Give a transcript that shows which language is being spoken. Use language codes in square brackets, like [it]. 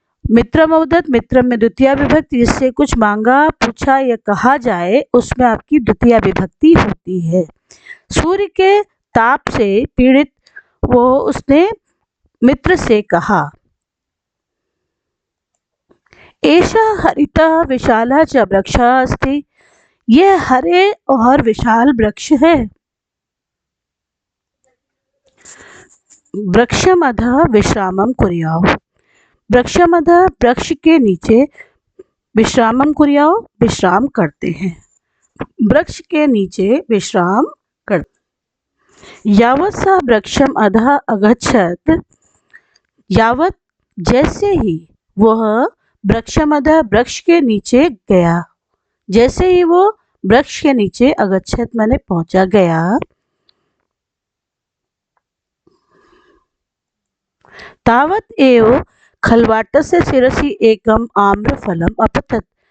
[hi] मित्रम अवदत्, मित्रम में द्वितीय विभक्ति, जिससे कुछ मांगा, पूछा या कहा जाए उसमें आपकी द्वितीय विभक्ति होती है। सूर्य के ताप से पीड़ित वो उसने मित्र से कहा। [sa] एषा हरितः विशाला च वृक्षः अस्ति। [hi] यह हरे और विशाल वृक्ष है। [sa] वृक्षमधः विश्रामं कुर्याओ। [hi] वृक्षमधः वृक्ष के नीचे, विश्रामं कुर्याओ विश्राम करते हैं। वृक्ष के नीचे विश्राम कर। [sa] यावत् स वृक्षम अधः अगच्छत्। [hi] यावत् जैसे ही वह वृक्षमधः वृक्ष के नीचे गया, जैसे ही वो वृक्ष के नीचे, अगच्छत माने पहुंचा, गया। [sa] तावत् एव खलवाटस्य शिरसि एकम आम्र फलम अपतत।